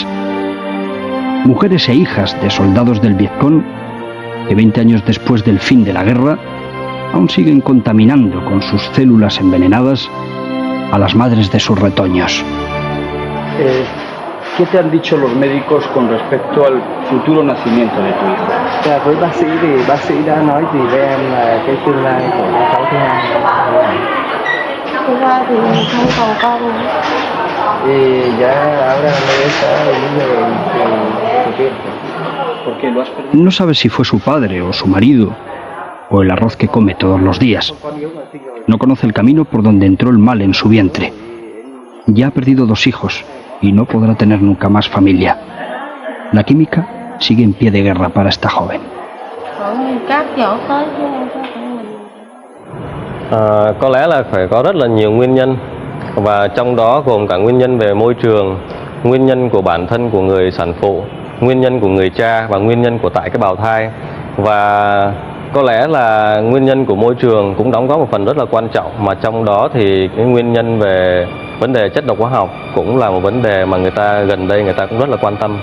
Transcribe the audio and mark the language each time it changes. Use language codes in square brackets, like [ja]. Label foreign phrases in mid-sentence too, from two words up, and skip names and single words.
[es] Mujeres e hijas de soldados del Vietcong que 20 años después del fin de la guerra aún siguen contaminando con sus células envenenadas a las madres de sus retoños. ¿Qué te han dicho los médicos con respecto al futuro nacimiento de tu hijo? [vi] Với bác sĩ thì bác sĩ đã nói gì với em là cái tương lai của cháu thứ hai? Thực ra thì không còn con nữa. [es] Y ya ahora no está ¿Por qué lo has perdido? No sabe si fue su padre o su marido, o el arroz que come todos los días. No conoce el camino por donde entró el mal en su vientre. Ya ha perdido 2 hijos y no podrá tener nunca más familia. La química sigue en pie de guerra para esta joven. [vi] Có lẽ là phải có rất là nhiều nguyên nhân, và trong đó gồm cả nguyên nhân về môi trường, nguyên nhân của bản thân của người sản phụ, nguyên nhân của người cha và nguyên nhân của tại cái bào thai. Và có lẽ là nguyên nhân của môi trường cũng đóng góp một phần rất là quan trọng, mà trong đó thì cái nguyên nhân về vấn đề chất độc hóa học cũng là một vấn đề mà người ta gần đây người ta cũng rất là quan tâm.